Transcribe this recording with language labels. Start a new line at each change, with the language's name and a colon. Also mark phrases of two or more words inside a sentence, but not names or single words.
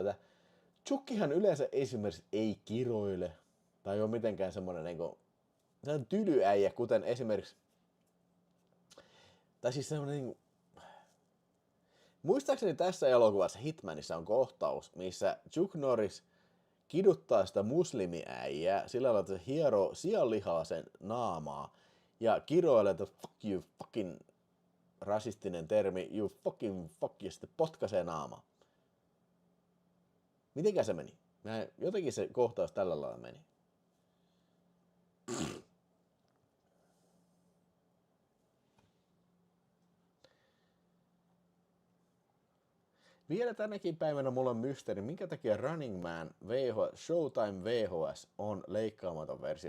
Finnish: Että Chuckihan yleensä esimerkiksi ei kiroile tai ole mitenkään semmoinen niin kuin tylyäijä, kuten esimerkiksi tai siis semmoinen niin kuin, muistaakseni tässä elokuvassa Hitmanissa on kohtaus, missä Chuck Norris kiduttaa sitä muslimiäijää sillä lailla, että se hieroo sianlihaa sen naamaa ja kiroilee, että
English: fuck you,
Finnish: fucking rasistinen termi,
English: you fucking fuck,
Finnish: ja sitten potkaisee naamaa. Mitenkä se meni? Jotenkin se kohtaus tällä lailla meni. Vielä tänäkin päivänä mulla on mysteeri, minkä takia Running Man Showtime VHS on leikkaamaton versio.